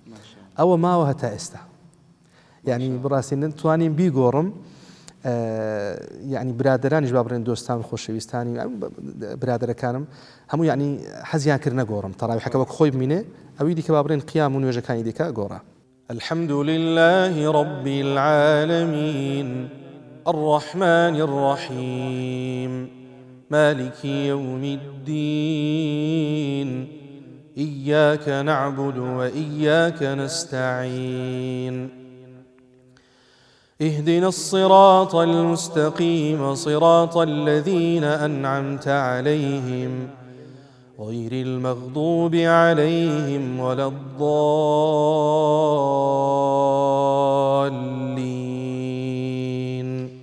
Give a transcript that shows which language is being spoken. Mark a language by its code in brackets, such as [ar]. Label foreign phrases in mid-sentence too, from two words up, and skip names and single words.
[ckb] ئەوە ماوە هەتا ئێستا، یعنی بڕاستی نتوانین بیگۆڕم یعنی برادرانیش بابڕێن دۆستان خۆشەویستانی برادەرەکانم هەموو یعنی حەزیان کرد نەگۆڕم تەراویحەکە وەک خۆی بمینێ ئەوی دیکە بابڕێن قیام و نوێژەکانی دیکە گۆڕە. [ar] الحمد لله رب العالمين الرحمن الرحيم مالك يوم الدين إياك نعبد وإياك نستعين اهدنا الصراط المستقيم صراط الذين أنعمت عليهم غير المغضوب عليهم ولا الضالين.